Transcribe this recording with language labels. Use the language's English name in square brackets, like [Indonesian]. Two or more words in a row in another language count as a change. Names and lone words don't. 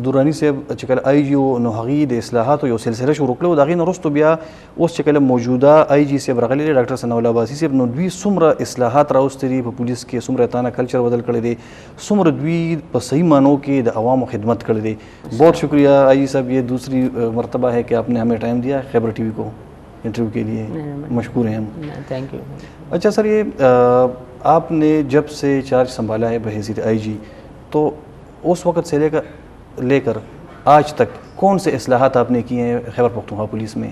[Pashto] دراني صاحب چې کله آی جي و نو هغې د اصلاحاتو یو سلسله شروع کړې وه، د هغې نه وروستو بیا اوس چې کله موجوده آی جي صاحب راغلی دی ډاکټر ثناء الله عباسي صاحب، نو دوی څومره اصلاحات راوستي دي په پولیس کې، څومره تانه کلچر بدل کړی دی، څومره دوی په صحیح معنوں کې د عوامو خدمت کړی دی. [Urdu] بہت شکریہ آئی جی صاحب، یہ دوسری مرتبہ ہے کہ آپ نے ہمیں ٹائم دیا خیبر ٹی وی کو انٹرویو کے لیے، مشکور ہیں ہم. [English] Thank you. [Urdu] اچھا سر، یہ آپ نے جب سے چارج سنبھالا ہے بحیثیت آئی جی، تو اس وقت سے لے کر آج تک کون سے اصلاحات آپ نے کیے ہیں خیبر پختونخوا پولیس میں؟